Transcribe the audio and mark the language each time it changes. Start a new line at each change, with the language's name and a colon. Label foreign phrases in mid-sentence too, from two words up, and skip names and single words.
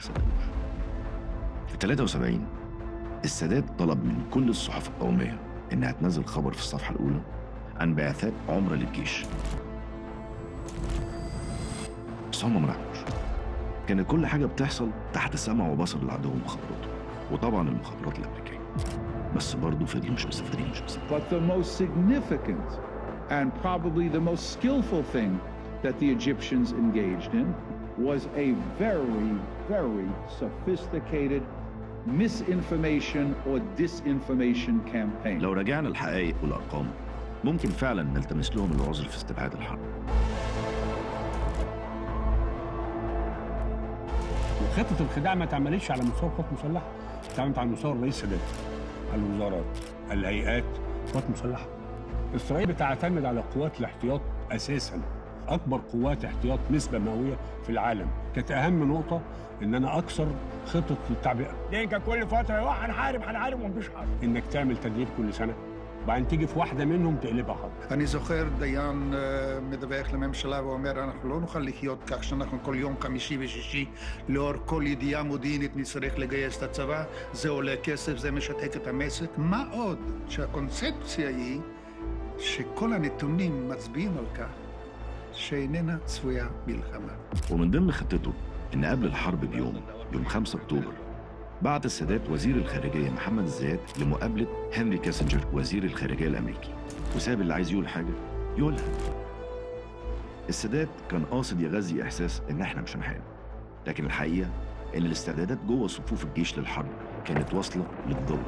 Arabic: في 73 السادات طلب من كل الصحف القومية إنها تنزل خبر في الصفحة الأولى عن بعثات عمرة للجيش، بس هم ما راحوش. كانت كل حاجة بتحصل تحت سمع وبصر العدو ومخابراته، وطبعا المخابرات الأمريكية، بس برضه فضلوا مش مصدقين.
English: But the most significant and probably the most skillful thing that the Egyptians engaged in was a very, very sophisticated misinformation or disinformation campaign.
Arabic: لو رجعنا الحقائق والأرقام ممكن فعلا نلتمس لهم العذر في استبعاد الحرب. خطة الخداع ما اتعملتش على مستوى القوات المسلحة، اتعملت على مستوى الرئيس السادات، على الوزارات، الهيئات، قوات مسلحة. إسرائيل بتعتمد على قوات الاحتياط أساساً، أكبر قوات احتياط نسبة مئوية في العالم. كانت أهم نقطة إن أنا أكسر خطة التعبئة. ليه كان كل فترة هنحارب ومفيش حرب. إنك تعمل تدريب كل سنة، وبعدين تيجي في واحدة منهم תقلبها حرب.
Hebrew: אני זוכר דיין מדווח לממשלה ואומר, אנחנו לא נוכל לחיות כך שאנחנו כל יום חמישי ושישי לאור כל ידיעה מודיעינית נצטרך לגייס את הצבא, זה עולה כסף, זה משתק את המשק. מה עוד שהקונספציה היא שכל הנתונים מצביעים על כך שאיננה צפויה מלחמה.
Arabic: ومن ضمن خطته إن قبل الحرب بيوم، يوم 5 أكتوبر، بعت السادات وزير الخارجية محمد الزيات لمقابلة هنري كيسنجر وزير الخارجية الأمريكي، وساب اللي عايز يقول حاجة يقولها. السادات كان قاصد يغذي إحساس إن إحنا مش هنحارب، لكن الحقيقة إن الاستعدادات جوه صفوف الجيش للحرب كانت واصلة للذروة.